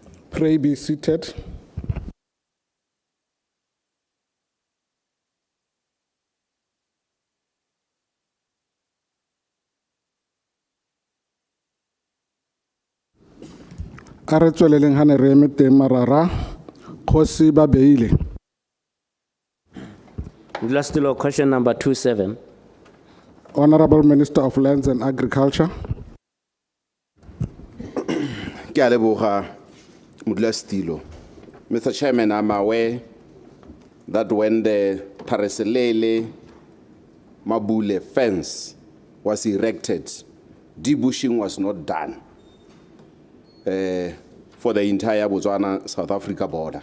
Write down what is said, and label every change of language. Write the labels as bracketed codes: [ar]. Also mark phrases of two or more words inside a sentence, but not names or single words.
[en] Pray be seated. [tn] A re tsweleleng ha ne re eme teng marara, Dikgosi ba beile. Modulasetulo, [en] question number 27. Honorable Minister of Lands and Agriculture. [tn] Ke a leboga Modulasetulo. [en] Mr. Chairman, I'm aware that when the Thareselele Mabule fence was erected, debushing was not done for the entire Botswana-South Africa border.